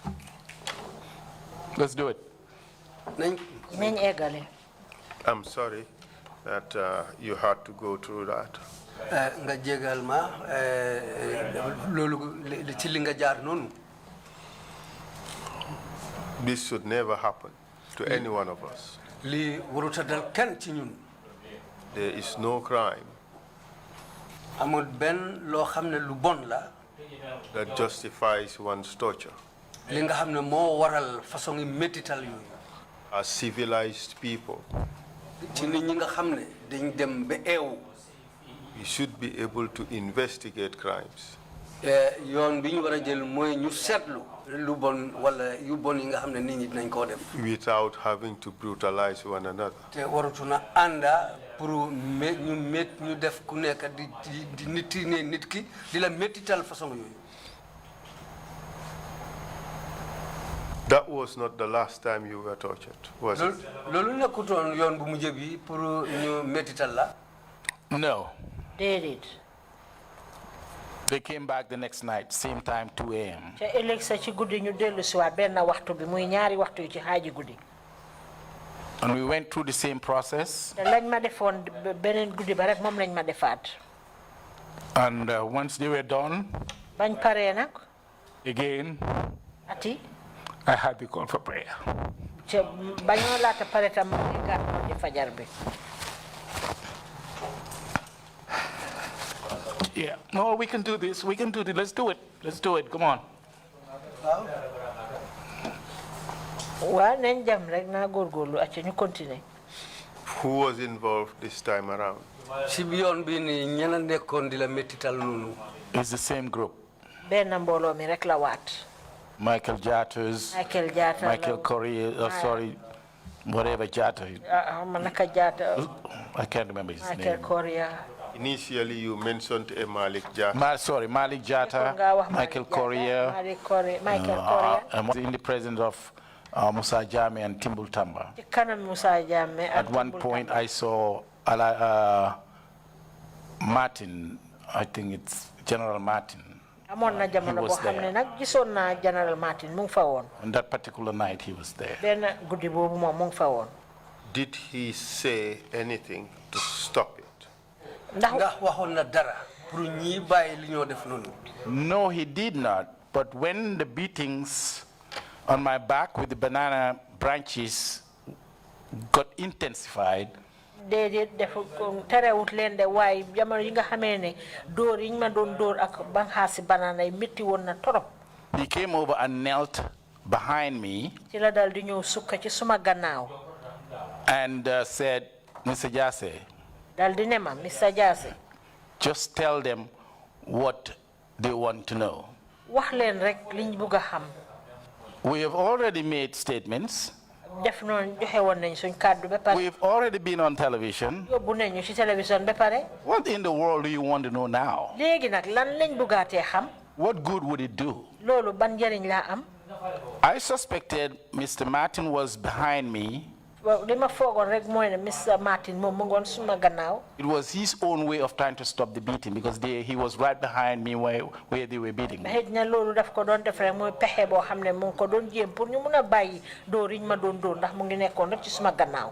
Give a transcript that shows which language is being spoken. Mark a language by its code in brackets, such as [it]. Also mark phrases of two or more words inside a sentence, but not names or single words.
[en] Let's do it. [wo] nañ eggale. [en] I'm sorry that you had to go through that. [wo] nga jégal ma loolu ci li nga jaar noonu. [en] This should never happen to any one of us. [wo] lii warut a dal kenn ci ñun. [en] There is no crime [wo] amul benn loo xam ne lu bon la. [en] that justifies one's torture. [wo] li nga xam ne moo waral façon yi métital yooyu. [en] As civilized people, [wo] ci nit ñi nga xam ne dañ dem ba eewu. [en] we should be able to investigate crimes [wo] yoon bi ñu war a jël mooy ñu seetlu lu bon wala yu bon yi nga xam ne nit ñi dinañ koo def. [en] without having to brutalize one another. [wo] te waratu na ànda pour ñu def ku nekk di nit ki di la métital façon yooyu. [en] That was not the last time you were tortured, was it? [wo] loolu nekkutoon yoon bu mujj bi pour ñu métital la. [en] No. [wo] déedéet. [en] They came back the next night, same time, 2 a.m. [wo] ca ëllëg sa ci guddi ñu dellu si waat benn waxtu bi muy ñaari waxtu yu ci xaaji guddi. [en] And we went through the same process. [wo] te lañ ma defoon beneen guddi ba rek moom lañ ma defaat. [en] And once they were done, [wo] bañ paree nag. [en] again, [wo] ati. [en] I had the call for prayer. [wo] ca bañoo laata pare tam ma nekkaat di fajar bi. [en] Yeah. No, we can do this. We can do this. Let's do it. Let's do it. Come on. [wo] waaw nañ dem rek naa góorgóorlu acca ñu continuer. [en] Who was involved this time around? [wo] si bi yoon bi ni ñena nekkoon di la métital noonu. [en] It's the same group. [wo] benn mbooloo mi rek la waat. [en] Michael Jatta's. Michael Jatta. Michael Correa. Sorry, whatever Jatta. [wo] naka Jatta. [en] I can't remember his Michael name. Correa. Initially, you mentioned a Malik Jatta. Sorry, Malik Jatta, Michael Correa. Michael Correa. I'm in the presence of Musa Jammeh and Timbul Tamba. [wo] ci kanam Musa Jammeh ak [en] At one Timbul point, Tamba. I saw Martin, I think it's General Martin. [wo] amoon na jamono boo xam ne nag gisoon naa General Martin mu ngi fa woon. [en] On that particular night, he was there. [wo] benn guddi boobu moom mu ngi fa woon. [en] Did he say anything to stop it? [wo] ndax waxoon na dara pour ñi bàyyi li ñoo def noonu. [en] No, he did not. But when the beatings on my back with the banana branches got intensified, [wo] déedéet dafa terewut leen de waaye jamono yi nga xamee ne dóor yi ñu ma doon dóor ak banxaasi banana yi métti woon na torop. [en] he came over and knelt behind me [wo] ci la dal di ñëw sukka ci suma gannaaw. [en] and said, Mr. Jasseh, [wo] dal di ne ma Mr. Jasseh. [en] just tell them what they want to know. [wo] wax leen rek liñ bugg a xam. [en] We have already made statements. [wo] def noonu joxe woon nañ suñ kàddu ba pare. [en] We've already been on television. [wo] yóbbu nañu ci télévision ba pare. [en] What in the world do you want to know now? [wo] léegi nag lan lañ buggaatee xam. [en] What good would it do? [wo] loolu ban njëriñ laa am. [en] I suspected Mr. Martin was behind me. [wo] waaw li ma foogoon rek mooy ne Mr. Martin moom mu ngoon suma gannaaw. [en] It was his own way of trying to stop the beating because he was right behind me where they were beating me. [wo] xëy na loolu daf ko doon def rek mooy pexe boo xam ne mu ngi ko doon jéem pour ñu mun a bàyyi dóor yi ñu ma doon dóor ndax mu ngi nekkoon rek ci suma gannaaw.